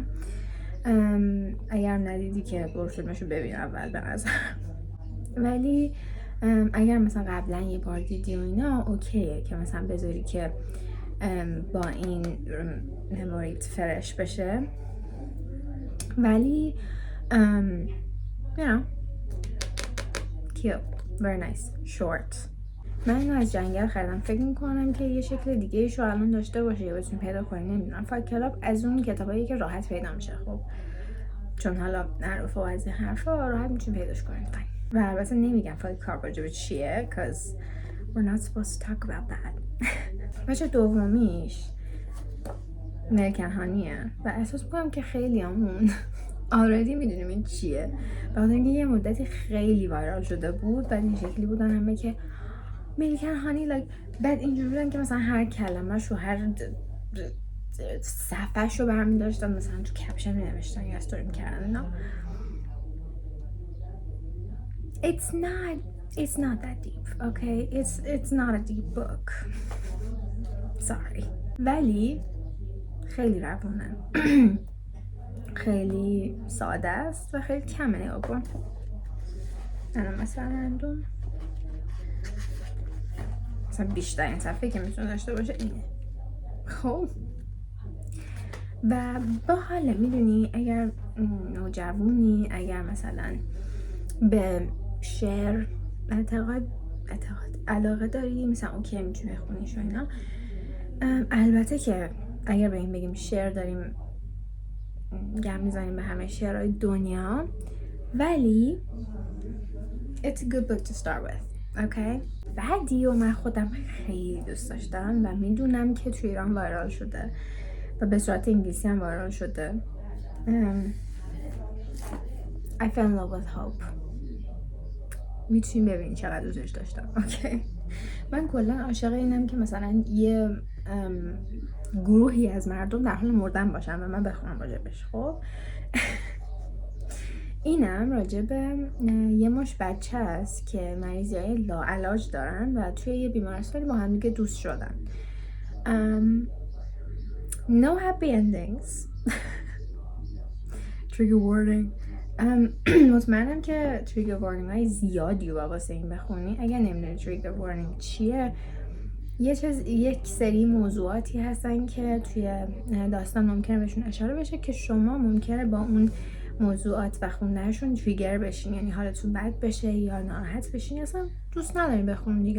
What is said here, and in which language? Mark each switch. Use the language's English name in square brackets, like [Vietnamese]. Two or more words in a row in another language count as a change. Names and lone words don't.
[Persian] اگر ندیدی که برو فیلمشو ببین اول به نظر. ولی اگر مثلا قبلا یه بار دیدی و اینا اوکیه که مثلا بذاری که با این مموریت فرش بشه. [English] ولی you know cute, very nice, short. [Persian] من اینو از جنگل خریدم. فکر میکنم که یه شکل دیگه ایشو الان داشته باشه یا بتونی پیدا کنی، نمیدونم. فایت کلاب از اون کتابایی که راحت پیدا میشه، خب چون حالا معروف و از این حرفا راحت میتونی پیداش کنی. و البته نمیگم فایت کلاب راجب چیه [English] cause we're not supposed to talk about that. [Persian] بچه دومیش امریکن هانیه و احساس میکنم که خیلی همون آردی میدونیم این چیه. بخاطر اینکه یه مدتی خیلی وایرال شده بود، بعد این شکلی بودن همه که امریکن هانی بعد اینجوری بودن که مثلا هر کلمه شو هر صفحه شو برمی داشتن مثلا تو کپشن می نوشتن یا استوری میکردن اینا. [English] It's not that deep, okay? It's not a deep book. Sorry. [Persian] ولی خیلی روونه. خیلی ساده است و خیلی کمه. نگاه کن. الان مثلا بیشترین صفحه که میتونه داشته باشه اینه. خب و با حاله میدونی اگر نوجوانی، اگر مثلا به شعر علاقه داری، مثلا اوکی میتونی بخونیش و اینا. البته که اگر به این بگیم شعر داریم گم میزنیم به همه شعرهای دنیا، ولی [English] it's a good book to start with, okay? [Persian] بعدی و من خودم خیلی دوست داشتم و میدونم که توی ایران وایرال شده و به صورت انگلیسی هم وایرال شده. [English] I fell in love with hope. [Persian] میتونی ببینی چقدر دوستش داشتم. اوکی. من کلا عاشق اینم که مثلا یه گروهی از مردم در حال مردن باشن و من بخونم راجبش. خب اینم راجب یه مش بچه است که مریضی‌های لاعلاج دارن و توی یه بیمارستانی با هم دیگه دوست شدن. [English] No happy endings. Trigger warning. [Persian] مطمئنم که [English] trigger warning [Persian] های زیادی رو واسه این بخونی. اگر نمیدونی [English] trigger warning [Persian] چیه، یک سری موضوعاتی هستن که توی داستان ممکنه بهشون اشاره بشه که شما ممکنه با اون موضوعات و خوندنشون تریگر بشین، یعنی حالتون بد بشه یا ناراحت بشین، اصلا دوست ندارین بخونین دیگه.